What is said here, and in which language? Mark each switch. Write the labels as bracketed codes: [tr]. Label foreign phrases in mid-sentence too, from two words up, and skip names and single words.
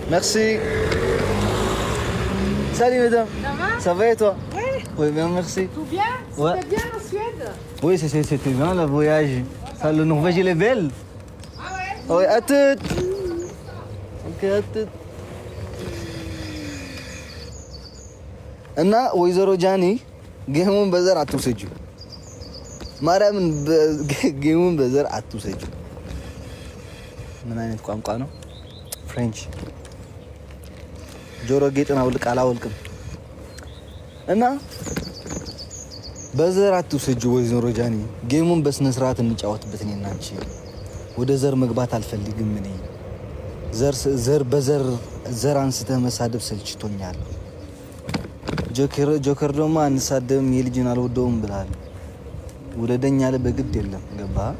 [fr] Merci. Salut madame. Ça va? Ça va et toi? Oui. Oui, bien, merci. Tout bien? Ouais. C'était bien en Suède? Oui, c'était bien le voyage. Ça, le Norvège, il est belle. Ah ouais? Oui, à toutes. Ok, à toutes. [am] እና ወይዘሮ ጃኒ ጌሙን በዘር አትውሰጂው። ማርያምን ጌሙን በዘር አትውሰጂው። ምን አይነት ቋንቋ ነው? ፍሬንች። ጆሮ ጌጥን አውልቅ አላወልቅም። እና በዘር አትውሰጂው ወይዘሮ ጃኒ። ጌሙን በስነ ስርዓት እንጫወትበት። እኔና አንቺ ወደ ዘር መግባት አልፈልግም። እኔ ዘር አንስተህ መሳደብ ሰልችቶኛል። ጆከር ደግሞ አንሳደብም የልጅን አልወደውም ብላል። ውለደኝ ያለ በግድ የለም። ገባ?